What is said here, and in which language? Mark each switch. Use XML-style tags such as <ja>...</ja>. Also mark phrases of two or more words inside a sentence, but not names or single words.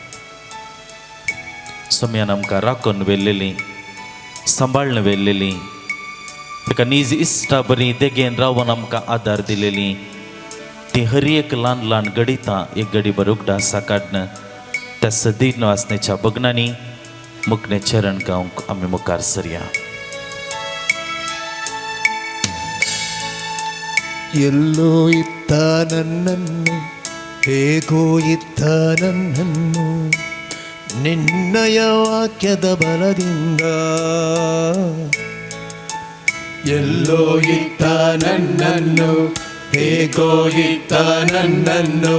<kok>सोम्यान आमकां राखून वेल्लेली, सांबाळून वेल्लेली, ताका नीज इश्टा बरी देगेन रावन आमकां आदार दिलेली, ती हर एक ल्हान ल्हान गडितां एक गडीभर उगडासा काडन त्या सदीन वासनेच्या बगनांनी मुखणे चरण गावंक आमी मुखार सरया.</kok> <kn>ಎಲ್ಲೋ ಇತ್ತ ನನ್ನನ್ನು, ಹೇಗೋ ಇತ್ತ ನನ್ನನ್ನು, ನಿನ್ನಯ ವಾಕ್ಯದ ಬಲದಿಂದ. ಎಲ್ಲೋ ಇತ್ತ ನನ್ನನ್ನು, ಹೇಗೋ ಇತ್ತ ನನ್ನನ್ನು,</kn>